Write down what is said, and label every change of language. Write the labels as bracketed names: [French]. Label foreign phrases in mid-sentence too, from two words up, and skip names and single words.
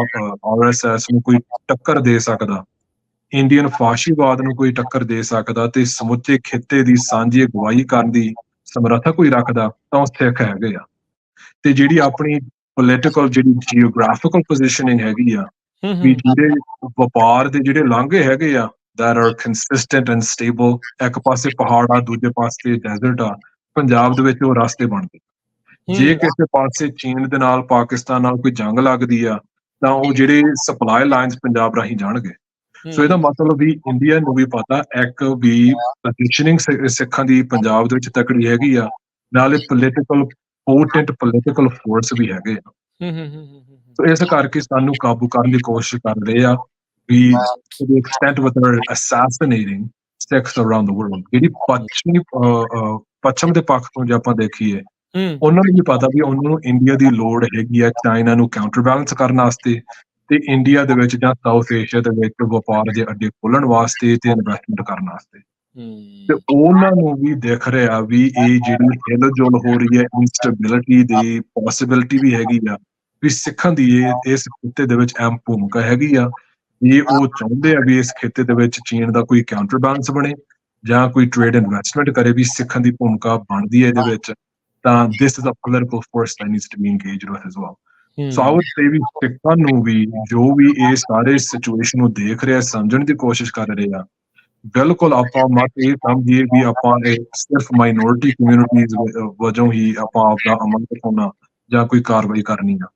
[Punjabi] RSS ਨੂੰ ਕੋਈ ਟੱਕਰ ਦੇ ਸਕਦਾ, ਇੰਡੀਅਨ ਫਾਸ਼ੀਵਾਦ ਨੂੰ ਕੋਈ ਟੱਕਰ ਦੇ ਸਕਦਾ ਤੇ ਸਮੁੱਚੇ ਖਿੱਤੇ ਦੀ ਸਾਂਝੀ ਅਗਵਾਈ ਕਰਨ ਦੀ ਸਮਰੱਥਾ ਕੋਈ ਰੱਖਦਾ ਤਾਂ ਉਹ ਸਿੱਖ ਹੈਗੇ ਆ। ਤੇ ਜਿਹੜੀ ਆਪਣੀ ਪੋਲੀਟੀਕਲ ਜਿਹੜੀ [English] geographical positioning [Punjabi] ਹੈਗੀ ਆ, ਵੀ ਜਿਹੜੇ ਵਪਾਰ ਦੇ ਜਿਹੜੇ ਲਾਂਘੇ ਹੈਗੇ ਆ [English] that are consistent and stable, [Punjabi] ਇੱਕ ਪਾਸੇ ਪਹਾੜ ਆ, ਦੂਜੇ ਪਾਸੇ ਡੈਜ਼ਰਟ ਆ, ਪੰਜਾਬ ਦੇ ਵਿੱਚ ਉਹ ਰਸਤੇ ਬਣਦੇ। ਜੇ ਕਿਸੇ ਪਾਸੇ ਚੀਨ ਦੇ ਨਾਲ, ਪਾਕਿਸਤਾਨ ਨਾਲ ਕੋਈ ਜੰਗ ਲੱਗਦੀ ਆ ਤਾਂ ਉਹ ਜਿਹੜੇ [English] supply lines [Punjabi] ਪੰਜਾਬ ਰਾਹੀਂ ਜਾਣਗੇ। ਸੋ ਇਹਦਾ ਮਤਲਬ ਵੀ ਇੰਡੀਆ ਨੂੰ ਵੀ ਪਤਾ ਇੱਕ ਵੀ ਪੋਜੀਸ਼ਨਿੰਗ ਸਿੱਖਾਂ ਦੀ ਪੰਜਾਬ ਦੇ ਵਿੱਚ ਤਕੜੀ ਹੈਗੀ ਆ, ਨਾਲੇ [English] political potent political force [Punjabi] ਵੀ ਹੈਗੇ ਆ। ਸੋ ਇਸ ਕਰਕੇ ਸਾਨੂੰ ਕਾਬੂ ਕਰਨ ਦੀ ਕੋਸ਼ਿਸ਼ ਕਰ ਰਹੇ ਆ ਵੀ [English] to the extent with their assassinating Sikhs around the world. [Punjabi] ਜਿਹੜੀ ਪੱਛਮ ਦੇ ਪੱਖ ਤੋਂ ਜੇ ਆਪਾਂ ਦੇਖੀਏ, ਉਹਨਾਂ ਨੂੰ ਵੀ ਪਤਾ ਵੀ ਉਹਨਾਂ ਨੂੰ ਇੰਡੀਆ ਦੀ ਲੋੜ ਹੈਗੀ ਆ ਚਾਈਨਾ ਨੂੰ [English] counter balance [Punjabi] ਕਰਨ ਵਾਸਤੇ ਤੇ ਇੰਡੀਆ ਦੇ ਵਿੱਚ ਜਾਂ ਸਾਊਥ ਏਸ਼ੀਆ ਦੇ ਵਿੱਚ ਵਪਾਰ ਦੇ ਅੱਡੇ ਖੋਲਣ ਵਾਸਤੇ ਤੇ ਇਨਵੈਸਟਮੈਂਟ ਕਰਨ ਵਾਸਤੇ। ਤੇ ਉਹਨਾਂ ਨੂੰ ਵੀ ਦਿਖ ਰਿਹਾ ਵੀ ਇਹ ਜਿਹੜੀ ਹਿਲਜੁਲ ਹੋ ਰਹੀ ਹੈ, ਇੰਸਟੇਬਿਲਿਟੀ ਦੀ ਪੋਸਿਬਿਲਿਟੀ ਵੀ ਹੈਗੀ ਆ ਵੀ ਸਿੱਖਾਂ ਦੀ ਇਸ ਖਿੱਤੇ ਦੇ ਵਿੱਚ ਅਹਿਮ ਭੂਮਿਕਾ ਹੈਗੀ ਆ। ਜੇ ਉਹ ਚਾਹੁੰਦੇ ਆ ਵੀ ਇਸ ਖਿੱਤੇ ਦੇ ਵਿੱਚ ਚੀਨ ਦਾ ਕੋਈ [English] counter balance [Punjabi] ਬਣੇ ਜਾਂ ਕੋਈ [English] trade investment [Punjabi] ਕਰੇ ਵੀ ਸਿੱਖਣ ਦੀ ਭੂਮਿਕਾ ਬਣਦੀ ਹੈ ਇਹਦੇ ਵਿੱਚ, ਤਾਂ [English] this is a political force that needs to be engaged with as well. so I would say [Punjabi] ਵੀ ਸਿੱਖਾਂ ਨੂੰ ਵੀ ਜੋ ਵੀ ਇਹ ਸਾਰੇ ਸਿਚੁਏਸ਼ਨ ਨੂੰ ਦੇਖ ਰਿਹਾ, ਸਮਝਣ ਦੀ ਕੋਸ਼ਿਸ਼ ਕਰ ਰਹੇ ਆ, ਬਿਲਕੁਲ ਆਪਾਂ ਮਤ ਇਹ ਸਮਝੀਏ ਵੀ ਆਪਾਂ ਇਹ ਸਿਰਫ [English] minority communities [Punjabi] ਵਜੋਂ ਹੀ ਆਪਾਂ ਆਪਦਾ ਅਮਲ ਦਿਖਾਉਣਾ ਜਾਂ ਕੋਈ ਕਾਰਵਾਈ ਕਰਨੀ ਆ।